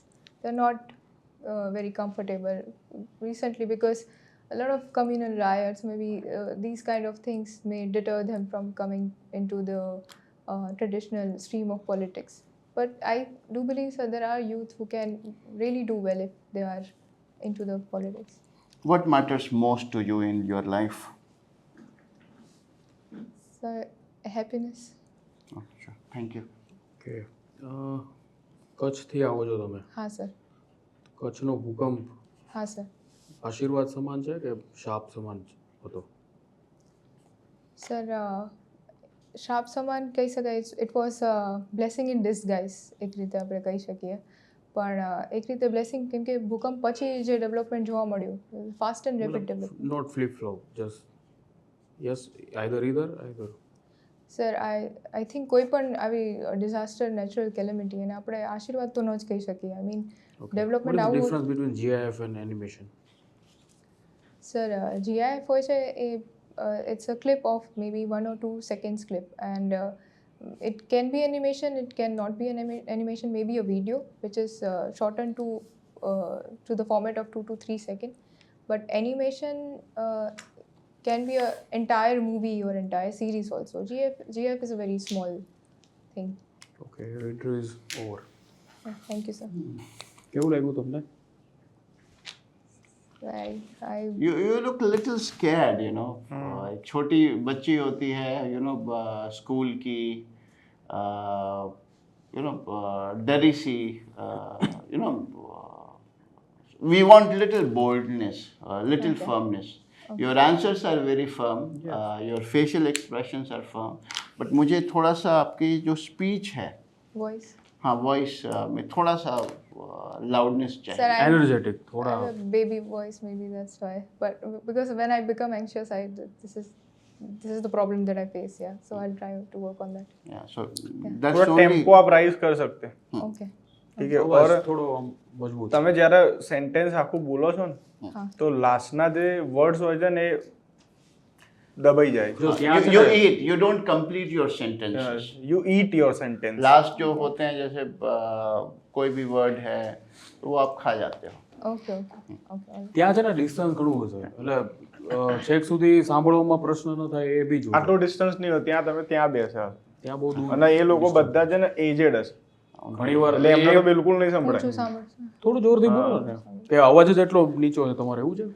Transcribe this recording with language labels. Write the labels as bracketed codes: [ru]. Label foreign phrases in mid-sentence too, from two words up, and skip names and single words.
[en] They're not very comfortable recently, because a lot of communal riots, maybe these kind of things may deter them from coming into the traditional stream of politics. But I do believe, sir, there are youth who can really do well if they are into the politics. What matters most to you in your life? So, happiness. Oh, sure. Thank you. [gu] ઓકે કચ્છથી આવો છો તમે [hi] हाँ सर. [gu] કચ્છનો ભૂકંપ [hi] हाँ सर. [gu] આશીર્વાદ સમાન છે કે શાપ સમાન હતો? સર, શાપ સમાન કહી શકાય. [en] it was blessing in disguise, [gu] એક રીતે આપણે કહી શકીએ. પણ એક રીતે બ્લેસિંગ, કેમ કે ભૂકંપ પછી જે ડેવલપમેન્ટ જોવા મળ્યું, [en] fast and rapid development. not flip flop, just yes, either. [gu] સર, [en] I think [gu] કોઈ પણ આવી ડિઝાસ્ટર, [en] natural calamity, [gu] એને આપણે આશીર્વાદ તો ન જ કહી શકીએ. [en] I mean development આવું. difference between GIF and animation? સર, GIF [gu] હોય છે એ [en] it's a clip of maybe 1 or 2 seconds clip, and it can be animation, it can not be an animation, maybe a video which is shortened to the format of 2 to 3 seconds. But animation can be an entire movie or entire series also. GIF is a very small thing. okay, interview is over. Thank you, sir. [gu] કેવું લાગ્યું તમને? [en] You look a little scared, [hi] एक छोटी बच्ची होती है, स्कूल की, डरी सी, [en] we want little boldness, little firmness. Your answers are very firm, your facial expressions are firm, but [hi] मुझे थोड़ा सा आपकी जो speech है, [en] Voice. [hi] हाँ, वॉइस में थोड़ा सा लाउडनेस चाहिए. [en] Sir, [hi] एनर्जेटिक थोड़ा. [en] I have a baby voice, maybe that's why. But because when I become anxious, this is the problem that I face. Yeah, so I'll try to work on that. Yeah, so that's [hi] थोड़ा [en] only. [hi] टेम्पो आप राइज कर सकते हैं. [en] Okay. [hi] ठीक है. [gu] અવાજ [hi] और [gu] થોડો મજબૂત. તમે જ્યારે સેન્ટેન્સ આખું બોલો છો ને, હા. તો લાસ્ટના જે વર્ડ્સ હોય છે ને એ દબાઈ જાય. [en] You don't complete your sentences. You eat your sentence. [hi] लास्ट जो होते हैं, जैसे कोई भी वर्ड है तो वो आप खा जाते हो. [en] Okay. [gu] ત્યાં છે ને ડિસ્ટન્સ ઘણું હશે, એટલે છેક સુધી સાંભળવામાં પ્રશ્ન ન થાય એ બી આટલો ડિસ્ટન્સ નહીં હોય, ત્યાં તમે ત્યાં બેસે ત્યાં બહુ દૂર. અને એ લોકો બધા છે ને એજેડ હશે, ઘણીવાર એટલે એમને તો બિલકુલ નહીં ઓછું સંભળાય. સાંભળશે. થોડું જોરથી બોલો ને, કે અવાજ જ એટલો નીચો છે તમારે, એવું છે?